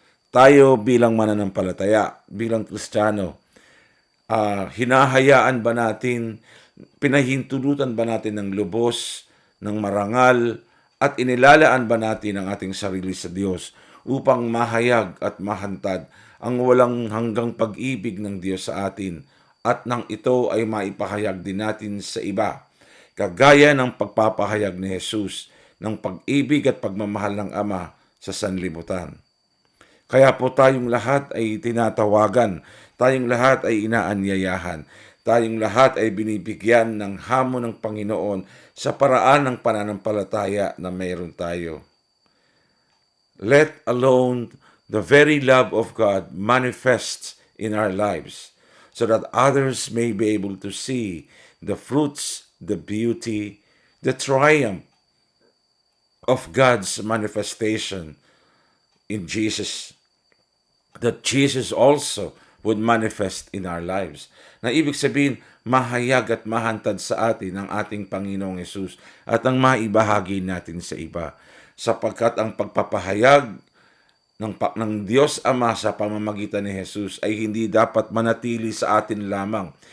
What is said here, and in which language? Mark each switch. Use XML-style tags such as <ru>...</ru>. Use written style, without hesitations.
<tl>Tayo bilang mananampalataya, bilang Kristiyano, hinahayaan ba natin, pinahintulutan ba natin ng lubos, ng marangal, at inilalaan ba natin ang ating sarili sa Diyos upang mahayag at mahantad ang walang hanggang pag-ibig ng Diyos sa atin at nang ito ay maipahayag din natin sa iba, kagaya ng pagpapahayag ni Jesus ng pag-ibig at pagmamahal ng Ama sa sanlibutan. Kaya po tayong lahat ay tinatawagan, tayong lahat ay inaanyayahan, tayong lahat ay binibigyan ng hamon ng Panginoon sa paraan ng pananampalataya na mayroon tayo.</tl> <en>Let alone the very love of God manifests in our lives so that others may be able to see the fruits, the beauty, the triumph of God's manifestation in Jesus, that Jesus also would manifest in our lives.</en> <tl>Na ibig sabihin, mahayag at mahantad sa atin ang ating Panginoong Yesus at ang maibahagi natin sa iba. Sapagkat ang pagpapahayag ng Diyos Ama sa pamamagitan ni Jesus ay hindi dapat manatili sa atin lamang.</tl>